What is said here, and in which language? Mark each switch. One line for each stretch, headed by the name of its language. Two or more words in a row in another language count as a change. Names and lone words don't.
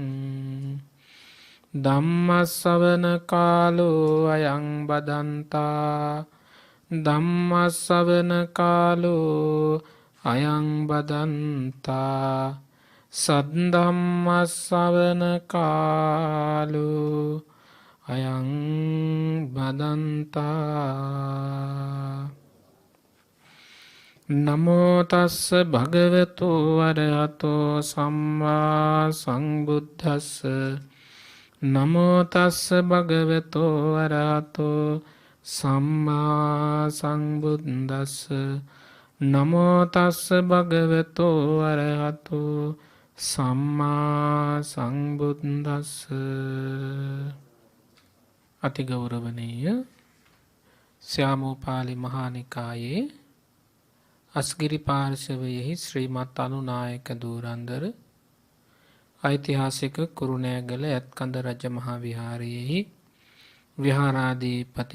Pali: ධම්මස්සවන කාලෝ අයං බදන්තා ධම්මස්සවන කාලෝ අයං බදන්තා සද්ධම්මස්සවන කාලෝ අයං බදන්තා. නමෝ තස්ස භගවතු වරහතෝ සම්මා සංබුද්දස්ස නමෝ තස්ස භගවතු වරහතෝ සම්මා සංබුද්දස්ස නමෝ තස්ස භගවතෝ අරහතෝ සම්මා සංබුද්දස්ස.
Sinhala: අතිගෞරවනීය ස්යාමෝපාලි මහානිකායේ අස්ගිරි පාර්ශවයෙහි ශ්‍රීමත් අනුනායක දූරන්දර ඓතිහාසික කුරුණෑගල ඇත්කඳ රජ මහා විහාරයෙහි විහාරාධිපති